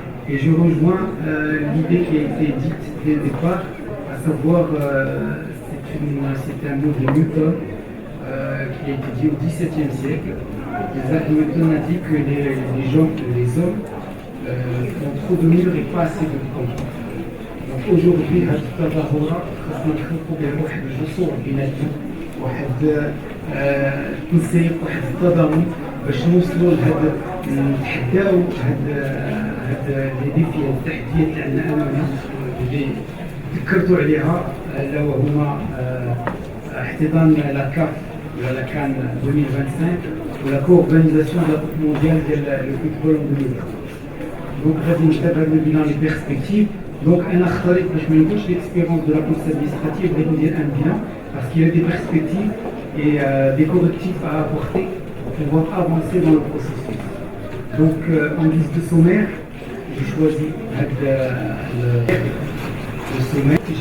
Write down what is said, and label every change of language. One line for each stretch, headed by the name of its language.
French: Et je rejoins l'idée qui a été dite dès le départ, à savoir c'est un mot de Newton qui a été dit au XVIIe siècle. Newton a dit que les hommes ont trop de murs et pas assez de contrôle. Donc aujourd'hui,
Arabic: هذه التظاهرة خاصنا نخلقوا بها واحد الجسور بيناتنا، واحد التنسيق، واحد التضامن باش نوصلوا لهذا نتحداو هاد لي ديفي، التحديات اللي عندنا أمامنا اللي ذكرتوا عليها، الا وهما احتضان لا كاف ولا لا كان 2025 ولا كوربانيزاسيون
French: de la Coupe mondiale
Arabic: ديال لو فوتبول en 2030. Donc غادي نتابع البيلان لي بيرسبكتيف.
French: Donc
Arabic: انا اختاريت باش ما نقولش ليكسبيرونس دو لا بوليس ادمينستراتيف، بغيت ندير ان
French: bilan parce qu'il y a des perspectives et des correctifs à apporter pour pouvoir avancer dans le processus. Donc en guise de sommaire, j'ai choisi le sommaire.